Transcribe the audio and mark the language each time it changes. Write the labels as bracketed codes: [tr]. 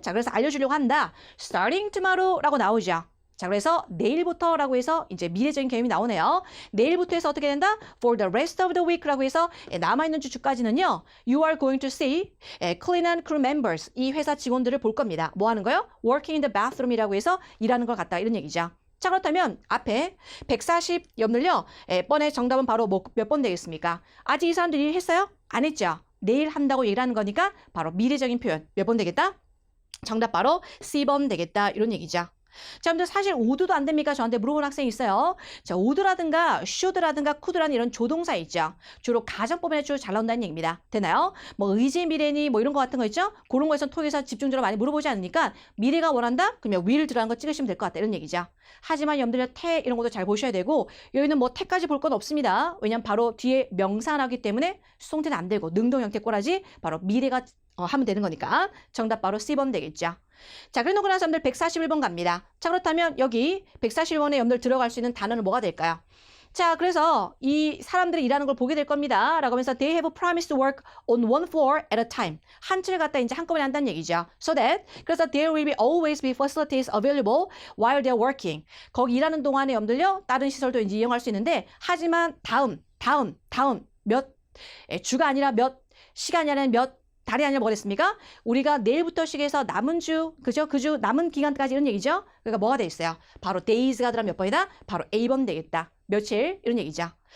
[ko] 자, 그래서 알려주려고 한다. Starting tomorrow 라고 나오죠. 자, 그래서 내일부터라고 해서 이제 미래적인 개념이 나오네요. 내일부터 해서 어떻게 된다? For the rest of the week 라고 해서 남아있는 주까지는요. You are going to see clean and crew members. 이 회사 직원들을 볼 겁니다. 뭐 하는 거요? Working in the bathroom 이라고 해서 일하는 걸 갖다 이런 얘기죠. 자, 그렇다면 앞에 140 여러분들요. 번의 정답은 바로 뭐 몇 번 되겠습니까? 아직 이 사람들이 했어요? 안 했죠? 내일 한다고 얘기를 하는 거니까 바로 미래적인 표현 몇 번 되겠다? 정답 바로 C번 되겠다. 이런 얘기죠. 자, 여러분들 사실 would도 안 됩니까? 저한테 물어본 학생이 있어요. 자, would라든가 should라든가 could라는 이런 조동사 있죠. 주로 가정법에 주로 잘 나온다는 얘기입니다. 되나요? 뭐 의지 미래니 뭐 이런 거 같은 거 있죠? 그런 거에서 토익에서 집중적으로 많이 물어보지 않으니까 미래가 원한다? 그러면 will 들어간 거 찍으시면 될 것 같다. 이런 얘기죠. 하지만 여러분들 태 이런 것도 잘 보셔야 되고 여기는 뭐 태까지 볼 건 없습니다. 왜냐면 바로 뒤에 명사 나기 때문에 수동태는 안 되고 능동 형태 꼬라지 바로 미래가 하면 되는 거니까 정답 바로 C번 되겠죠. 자, 그래 놓고 나서 여러분들 141번 갑니다. 자, 그렇다면 여기 141번에 여러분들 들어갈 수 있는 단어는 뭐가 될까요? 자, 그래서 이 사람들이 일하는 걸 보게 될 겁니다. [en] 라고 하면서 they have promised to work on one floor at a time. [ko] 한 채를 갖다 이제 한꺼번에 한다는 얘기죠. [en] So that 그래서 there will be always be facilities available while they're working. [ko] 거기 일하는 동안에 여러분들요 다른 시설도 이제 이용할 수 있는데 하지만 다음 몇 주가 아니라 몇 시간이 아니라 몇 달이 아니라 뭐가 됐습니까? 우리가 내일부터 시작해서 남은 주, 그죠? 그 주 남은 기간까지 이런 얘기죠? 그러니까 뭐가 돼 있어요? 바로 days가 들어가면 몇 번이다? 바로 A번 되겠다. 며칠? 이런 얘기죠.